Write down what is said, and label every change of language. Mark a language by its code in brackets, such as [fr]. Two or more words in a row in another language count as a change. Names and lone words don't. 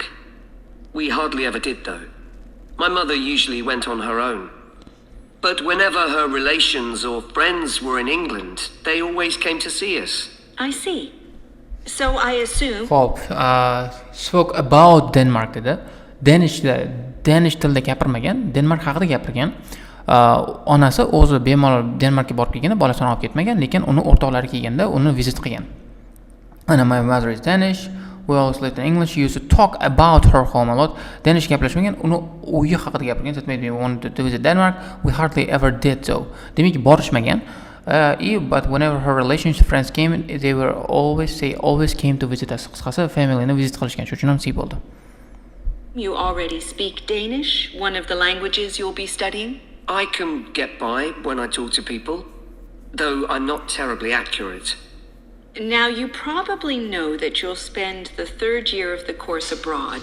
[en] We hardly ever did, though. My mother usually went on her own. But whenever her relations or friends were in England, they always came to see us. I see. So I assume... [uz] Xo'p, [en] spoke about Denmark [uz] dedi. Danish tilda gapirmagan, Denmark haqida gapirgan. Onasi o'zi bemalol Denmarkka borib kelganda bolasini olib ketmagan, lekin uni o'rtoqlari kelganda uni visit qilgan. [en] And my mother is Danish. We always lived in English. She used to talk about her home a lot. [uz] Danish gaplashmagan, uni uyi haqida gapirgan. [en] That made me want to visit Denmark. We hardly ever did so. [uz] Demak, borishmagan. [en] But whenever her relations friends came, they always came to visit us. [uz] Qisqasi, familyni visit qilishgan. Shuning uchun ham nasib bo'ldi. [en] You already speak Danish, one of the languages you'll be studying? I can get by when I talk to people, though I'm not terribly accurate. Now, you probably know that you'll spend the third year of the course abroad.